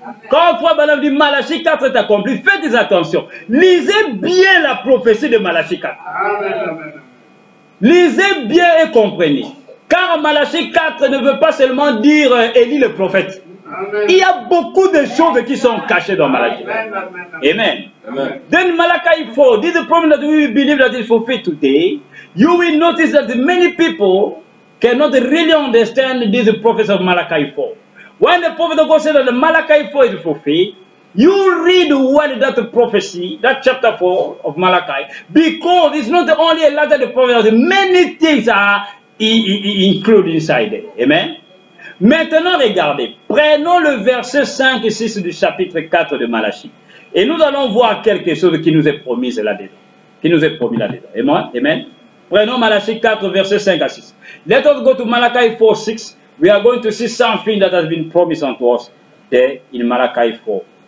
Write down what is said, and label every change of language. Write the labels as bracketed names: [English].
[French] Quand Frère Branham dit Malachie 4 est accompli, faites attention. Lisez bien la prophétie de Malachie 4. Amen. Lisez bien et comprenez. Car Malachie 4 ne veut pas seulement dire Élie le prophète. Amen. Il y a beaucoup de choses qui sont cachées dans Malachie. Amen. Amen. [English] Then Malachi 4, this is the promise that we believe that is fulfilled today. You will notice that many people cannot really understand this prophecy of Malachi 4. When the prophet of God said that the Malachi 4 is fulfilled, you read well that prophecy, that chapter 4 of Malachi, because it's not only a letter of the prophet, many things are included inside it. Amen. [French] Maintenant, regardez, prenons le verset 5 et 6 du chapitre 4 de Malachie. Et nous allons voir quelque chose qui nous est promis là-dedans. Qui nous est promis là-dedans. Amen. Prenons Malachie 4, verset 5 à 6. [English] Let us go to Malachi 4, 6. We are going to see something that has been promised unto us there in Malachi 4.